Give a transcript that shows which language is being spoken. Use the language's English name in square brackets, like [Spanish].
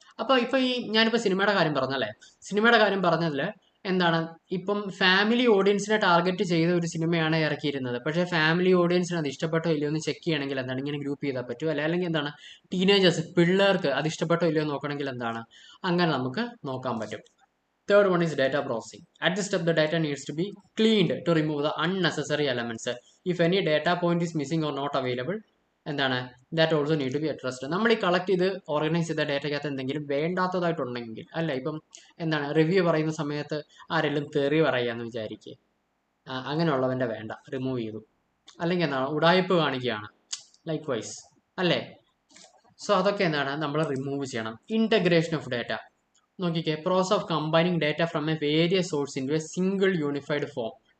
[Malayalam] അപ്പോൾ ഇപ്പോൾ ഞാനിപ്പോൾ സിനിമയുടെ കാര്യം പറഞ്ഞല്ലേ, സിനിമയുടെ കാര്യം പറഞ്ഞതിൽ എന്താണ്, ഇപ്പം ഫാമിലി ഓഡിയൻസിനെ ടാർഗറ്റ് ചെയ്ത ഒരു സിനിമയാണ് ഇറക്കിയിരുന്നത്. പക്ഷേ ഫാമിലി ഓഡിയൻസിന് അത് ഇഷ്ടപ്പെട്ടോ ഇല്ലയോ എന്ന് ചെക്ക് ചെയ്യണമെങ്കിൽ എന്താണ്, ഇങ്ങനെ ഗ്രൂപ്പ് ചെയ്താൽ പറ്റും, അല്ലെ, അല്ലെങ്കിൽ എന്താണ്, ടീനേജേഴ്സ് പിള്ളേർക്ക് അത് ഇഷ്ടപ്പെട്ടോ ഇല്ലയോ നോക്കണമെങ്കിൽ എന്താണ്, അങ്ങനെ നമുക്ക് നോക്കാൻ പറ്റും. [English] Third one is data processing. At this step, the data needs to be cleaned to remove the unnecessary elements. If any data point is missing or not available, [Malayalam] എന്താണ്, [English] That also need to be addressed. [Malayalam] നമ്മൾ ഈ collect ചെയ്ത് organise ചെയ്ത ഡേറ്റയ്ക്കകത്ത് എന്തെങ്കിലും വേണ്ടാത്തതായിട്ടുണ്ടെങ്കിൽ, അല്ല, ഇപ്പം എന്താണ്, review പറയുന്ന സമയത്ത് ആരെങ്കിലും തെറി പറയാന്ന് വിചാരിക്കുക, അങ്ങനെയുള്ളവൻ്റെ വേണ്ട, റിമൂവ് ചെയ്തു. അല്ലെങ്കിൽ എന്താണ്, ഉടായ്പ് കാണിക്കുകയാണ്, ലൈക്ക് വൈസ്, അല്ലേ. സോ അതൊക്കെ എന്താണ്, നമ്മൾ റിമൂവ് ചെയ്യണം. [English] Integration of data. [Malayalam] നോക്കിക്കേ, [English] Process of combining data from a various source into a single unified form.